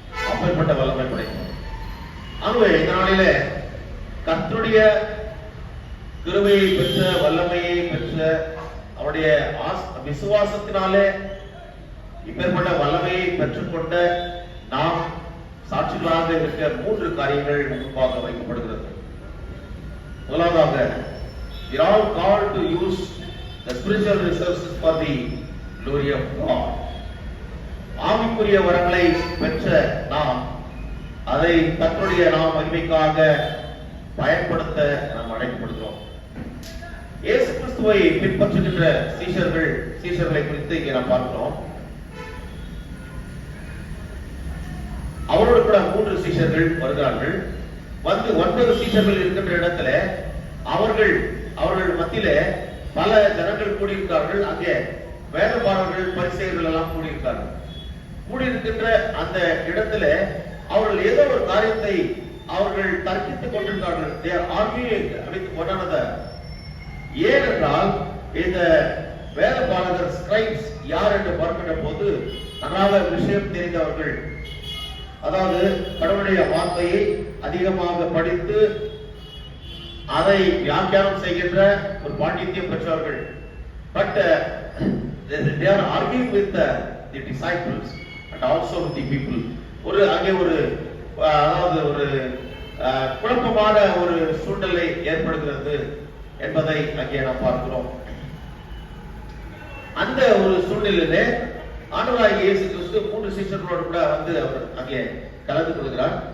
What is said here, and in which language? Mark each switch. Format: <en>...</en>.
<ta>அப்பேற்பட்ட வல்லமை படைக்கும். ஆகவே இந்த நாளிலே கர்த்தருடைய கிருபையை பெற்ற, வல்லமையை பெற்ற, அவருடைய விசுவாசத்தினாலே இப்பேற்பட்ட வல்லமையை பெற்றுக்கொண்ட நாம் சாட்சிகளாக இருக்க 3 காரியங்கள் முன்பாக வைக்கப்படுகிறது. முதலாவதாக,</ta> <en>we are all called to use the spiritual resources for the glory of God.</en> <ta>ஆவிக்குரிய வரங்களை பெற்ற நாம் அதை கர்த்தருடைய மகிமைக்காக பயன்படுத்த நாம் அழைக்கப்படுகிறோம். இயேசு கிறிஸ்துவை பின்பற்றுகின்ற சீஷர்களை குறித்து இங்கே நாம் பார்க்கிறோம். அவரோடு கூட 3 சீஷர்கள் வருகிறார்கள். வந்து 9 சீஷர்கள் இருக்கின்ற இடத்துல அவர்கள் மத்தியிலே பல ஜனங்கள் கூடியிருக்கிறார்கள். அங்கே வேதபாரகர்கள், பரிசேயர்கள் எல்லாம் கூடியிருக்கிறார்கள். கூடியிருக்கின்ற அந்த இடத்துல அவர்கள் ஏதோ ஒரு காரியத்தை அவர்கள் தர்க்கித்துக் கொண்டிருக்கிறார்கள்.</ta> <en>They are arguing with one another.</en> <ta>ஏனென்றால் இந்த வேதபாரகர் ஸ்கிரைப்ஸ் யார் என்று பார்க்கின்ற போது நன்றாக விஷயம் தெரிந்தவர்கள், அதாவது கடவுளுடைய வார்த்தையை அதிகமாக படித்து அதை வியாக்கியானம் செய்கின்ற ஒரு பாண்டித்யம் பெற்றவர்கள்.</ta> <en>But they are arguing with the disciples and also with the people.</en> <ta>அங்கே அதாவது ஒரு குழப்பமான ஒரு சூழ்நிலை ஏற்படுகிறது என்பதை அங்கே நாம் பார்க்கிறோம். அந்த ஒரு சூழ்நிலையிலே ஆண்டவராகிய இயேசு கிறிஸ்து 3 சீஷர்களோடு கூட வந்து அவர் அங்கே கலந்து கொள்கிறார்.</ta>